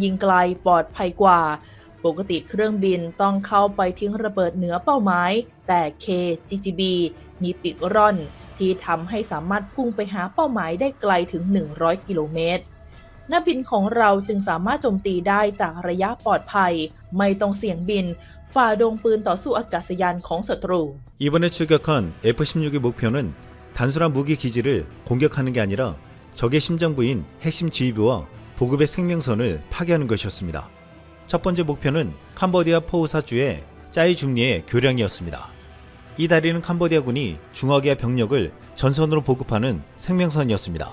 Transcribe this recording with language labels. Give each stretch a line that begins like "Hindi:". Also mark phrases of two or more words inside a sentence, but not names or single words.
Thai: ยิงไกลปลอดภัยกว่าปกติเครื่องบินต้องเข้าไปทิ้งระเบิดเหนือเป้าหมายแต่ KGGB มีปีกร่อนที่ทำให้สามารถพุ่งไปหาเป้าหมายได้ไกลถึง100กิโลเมตรนักบินของเราจึงสามารถโจมตีได้จากระยะปลอดภัยไม่ต้องเสี่ยงบินฝ่าดงปืนต่อสู้อากาศยานของศัตรู
Korean: 이번에 출격한 F-16의 목표는 단순한 무기 기지를 공격하는 게 아니라 적의 심장부인 핵심 지휘부와 보급의 생명선을 파괴하는 것이었습니다. 첫 번째 목표는 캄보디아 포우사주의 짜이 중리의 교량이었습니다. 이 다리는 캄보디아군이 중화기와 병력을 전선으로 보급하는 생명선이었습니다.